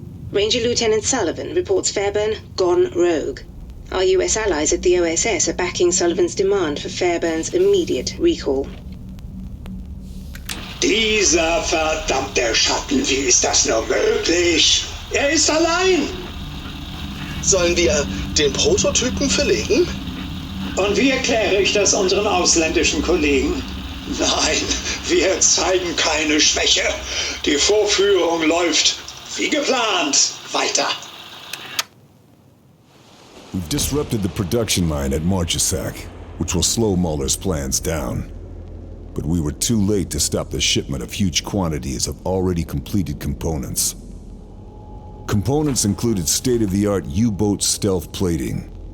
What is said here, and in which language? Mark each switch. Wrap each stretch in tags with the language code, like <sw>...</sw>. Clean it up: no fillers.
<en>Ranger Lieutenant Sullivan reports Fairburn gone rogue. Our US allies at the OSS are backing Sullivan's demand for Fairburn's immediate recall.</en> <de>Dieser verdammte Schatten, wie ist das nur möglich? Er ist allein! Sollen wir den Prototypen verlegen? Und wie erkläre ich das unseren ausländischen Kollegen? Nein, wir zeigen keine Schwäche. Die Vorführung läuft wie geplant weiter.</de> <en>We've disrupted the production line at Marchesac, which will slow Muller's plans down. But we were too late to stop the shipment of huge quantities of already completed components. Components included state-of-the-art U-boat stealth plating.</en>